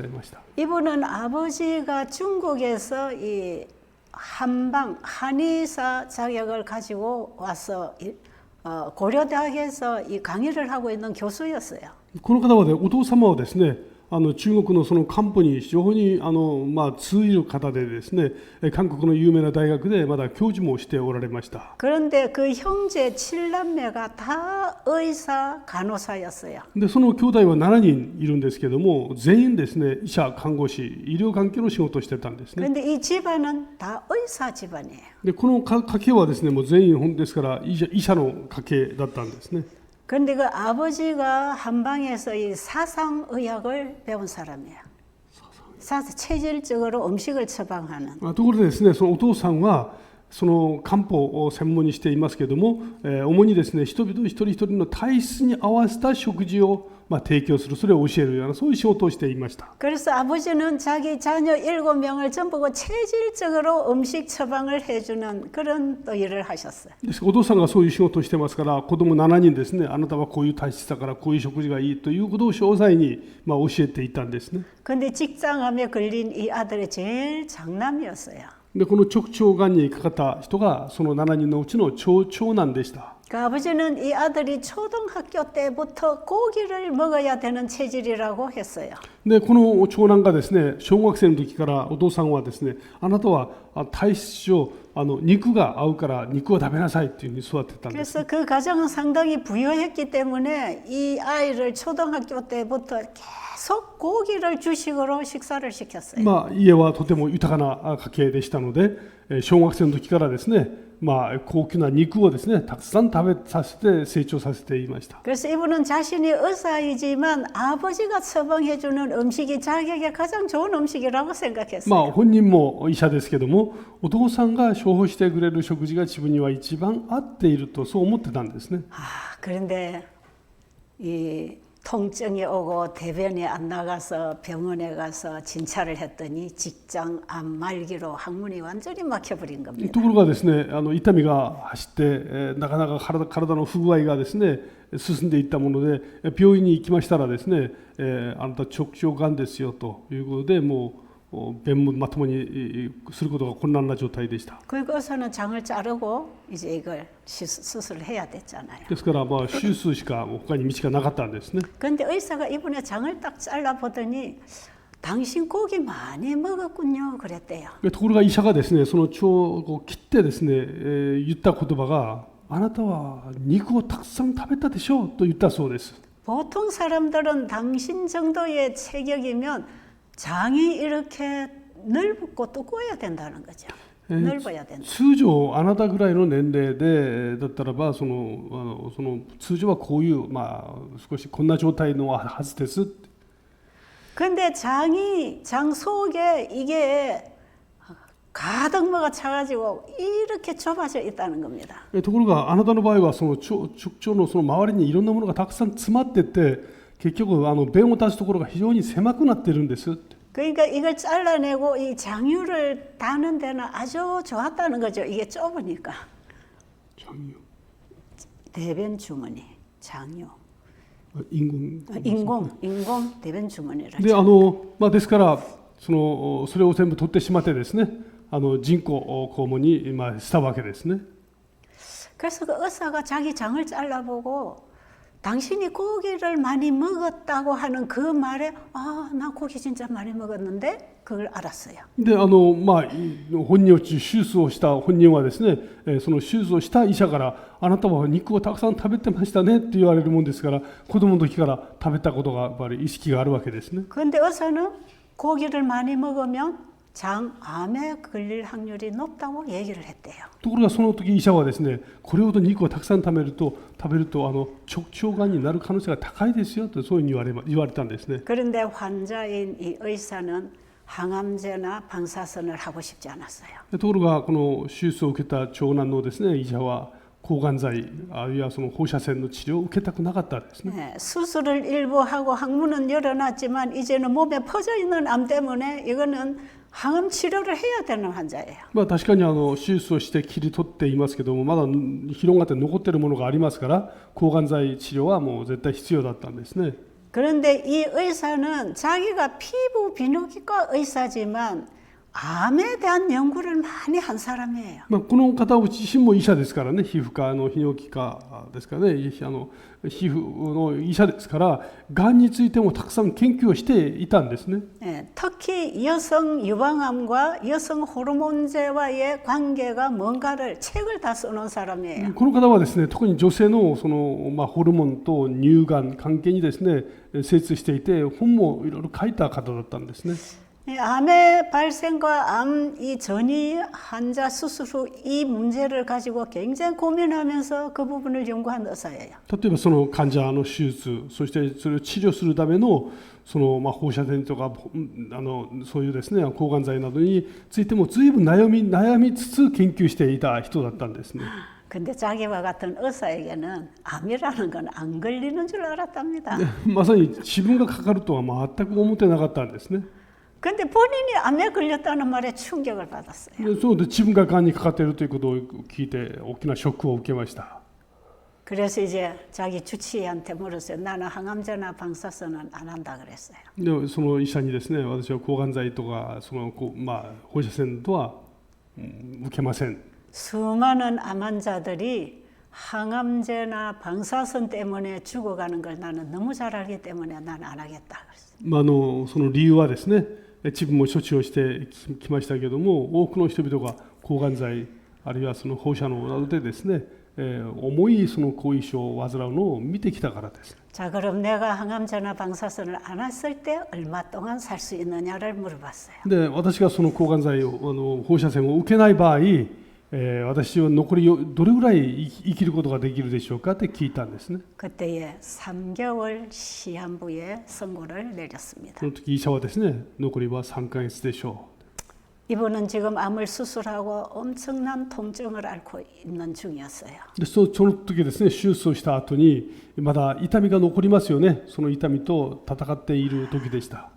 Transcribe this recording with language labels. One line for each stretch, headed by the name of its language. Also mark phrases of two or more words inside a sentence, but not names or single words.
Korean: 이분은 아버지가 중국에서 이 한의사 자격을 가지고 와서 고려대학에서 이 강의를 하고 있는 교수였어요.
Japanese: この方は、ね、お父様はですね、中国のその漢方に非常に通じる方でですね、韓国の有名な大学でまだ教授もしておられました。
Korean: 그런데 그 형제 7남매가 다 의사 간호사였어요.
Japanese: でその兄弟は7人いるんですけども、全員ですね、医者、看護師、医療関係の仕事をしてたんですね。
Korean: 그런데 이 집안은 다 의사 집안이에요.
Japanese: でこの家系はですね、もう全員本ですから医者の家系だったんですね。
Korean: 그런데 그 아버지가 한방에서 이 사상의학을 배운 사람이에요. 체질적으로 음식을 처방하는.
Japanese: ところでですね、そのお父さんはその漢方を専門にしていますけれども、主にですね、人々一人一人の体質に合わせた食事を提供する、それを教えるようなそういう仕事をしていました。
Korean: 그래서 아버지는 자기 자녀 7명을 전부 체질적으로 음식 처방을 해주는 그런 또 일을 하셨어요.
Japanese: ですからお父さんがそういう仕事をしてますから、子供7人ですね、あなたはこういう体質だからこういう食事がいいということを詳細に教えていたんですね。
Korean: 근데 직장암에 걸린 이 아들이 제일 장남이었어요.
Japanese: でこの直腸がんにかかった人がその7人のうちの長男でした。
Korean: 그 아버지는 이 아들이 초등학교 때부터 고기를 먹어야 되는 체질이라고 했어요.
Japanese: でこの長男がですね、小学生の時からお父さんはですね、あなたは体質上肉が合うから肉を食べなさいというふうに育てたんです。
Korean: 그래서 그 가정은 상당히 부유했기 때문에 이 아이를 초등학교 때부터 계속 고기를 주식으로 식사를 시켰어요.
Japanese: 家はとても豊かな家系でしたので、小学生の時からですね、高級な肉をですね、たくさん食べさせて成長させていました。
Korean: 그래서 이분은 자신이 의사이지만 아버지가 처방해주는 음식이 자기에게 가장 좋은 음식이라고 생각했어요.
Japanese: 本人も医者ですけども、お父さんが処方してくれる食事が自分には一番合っているとそう思ってたんですね。
Korean: 그런데 이 통증이 오고 대변이 안 나가서 병원에 가서 진찰을 했더니 직장암 말기로 항문이 완전히 막혀버린
Japanese: と
Korean: 겁니다.
Japanese: ころがですね、痛みが走って、なかなか体の不具合がですね、進んでいったもので、病院に行きましたらですね、あなた直腸がんですよということで、もう便もまともにすることが困難な状態でした。
Korean: 그 의사는 장을 자르고 이제 이걸 수술을 해야 됐잖아요.
Japanese: ですから手術しか他に道がなかったんですね。
Korean: 그런데 의사가 이분의 장을 딱 잘라보더니 당신 고기 많이 먹었군요 그랬대요.
Japanese: ところが医者がですね、その腸を切ってですね、言った言葉が、あなたは肉をたくさん食べたでしょうと言ったそうです。
Korean: 보통 사람들은 당신 정도의 체격이면 장이 이렇게 넓고 두꺼워야 된다는 거죠. 넓어야 된다.
Japanese: 通常あなたぐらいの年齢でだったらばその通常はこういう少しこんな状態のはずです。
Korean: 근데 장 속에 이게 가득 먹어 차가지고 이렇게 좁아져 있다는 겁니다.
Japanese: ところがあなたの場合はその直腸のその周りにいろんなものがたくさん詰まってて、結局便を出すところが非常に狭くなっているんです。
Korean: 그러니까 이걸 잘라내고 이 장유를 다는 데는 아주 좋았다는 거죠. 이게 좁으니까. 장유. 대변 주머니, 장유. 인공 대변 주머니를.
Japanese: でですからそれを全部取ってしまってですね、人工肛門にしたわけですね。
Korean: 그래서 그 의사가 자기 장을 잘라보고 당신이 고기를 많이 먹었다고 하는 그 말에 나 고기 진짜 많이 먹었는데 그걸 알았어요.
Japanese: で本人を手術をした本人はですね、その手術をした医者からあなたは肉をたくさん食べてましたねって言われるもんですから、子供の時から食べたことがやっぱり意識があるわけですね。
Korean: 그런데 의사는 고기를 많이 먹으면 장암에 걸릴 확률이 높다고 얘기를 했대요.
Japanese: ところがその時医者はですね、これほど肉をたくさん食べると直腸がんになる可能性が高いですよとそういうふうに言われたんですね。
Korean: 그런데 환자인 이 의사는 항암제나 방사선을 하고 싶지 않았어요.
Japanese: ところがこの手術を受けた長男のですね、医者は抗がん剤あるいはその放射線の治療を受けたくなかったですね。
Korean: 네, 수술을 일부 하고 항문은 열어놨지만 이제는 몸에 퍼져 있는 암 때문에 이거는 항암 치료를 해야 되는 환자예요.
Japanese: 確かに手術をして切り取っていますけども、まだ広がって残っているものがありますから、抗がん剤治療はもう絶対必要だったんですね。
Korean: 그런데 이 의사는 자기가 피부 비뇨기과 의사지만 암에 대한 연구를 많이 한 사람이에요.
Japanese: まあ、この方自身も医者ですからね、皮膚科の泌尿器科ですからね、皮膚の医者ですから、がんについてもたくさん研究をしていたんですね。
Korean: 예, 특히 여성 유방암과 여성 호르몬제와의 관계가 뭔가를 책을 다 써놓은 사람이에요.
Japanese: この方はですね、特に女性のその、ホルモンと乳がん関係にですね、精通していて、本もいろいろ書いた方だったんですね。
Korean: 이 암의 발생과 암 이 전이 환자 수술 후 이 문제를 가지고 굉장히 고민하면서 그 부분을 연구한 의사예요.
Japanese: 例えばその患者の手術、そしてそれを治療するためのその放射線とかそういうですね抗がん剤などについても随分悩みつつ研究していた人だったんですね。
Korean: 근데 자기와 같은 의사에게는 암이라는 건 안 걸리는 줄 알았답니다.
Japanese: まさに自分がかかるとは全く思ってなかったんですね。
Korean: 근데 본인이 암에 걸렸다는 말에 충격을 받았어요.
Japanese: そうで自分ががんにかかっているということを聞いて大きなショックを受けました。
Korean: 그래서 이제 자기 주치의한테 물었어요. 나는 항암제나 방사선은 안 한다 그랬어요.
Japanese: でその医者にですね、私は抗がん剤とかその放射線とは受けません。
Korean: 수많은 암 환자들이 항암제나 방사선 때문에 죽어가는 걸 나는 너무 잘 알기 때문에 나는 안 하겠다 그랬어요.
Japanese: その理由はですね、自分も処置をしてきましたけども、多くの人々が抗がん剤あるいはその放射能などでですね、重いその後遺症を患うのを見てきたからです。
Korean: 자, 그럼 내가 항암제나 방사선을 안 했을 때 얼마 동안 살 수 있느냐를 물어봤어요.
Japanese: で、私がその抗がん剤を放射線を受けない場合、私は残りどれぐらい生きることができるでしょうかって聞いたんですね。
Korean: 그때에 3개월 시한부에 선고를 내렸습니다.
Japanese: その時医者はですね、残りは3ヶ月でしょう。
Korean: 이분은 지금 암을 수술하고 엄청난 통증을 앓고 있는 중이었어요.
Japanese: でその時ですね、手術をした後にまだ痛みが残りますよね。その痛みと戦っている時でした。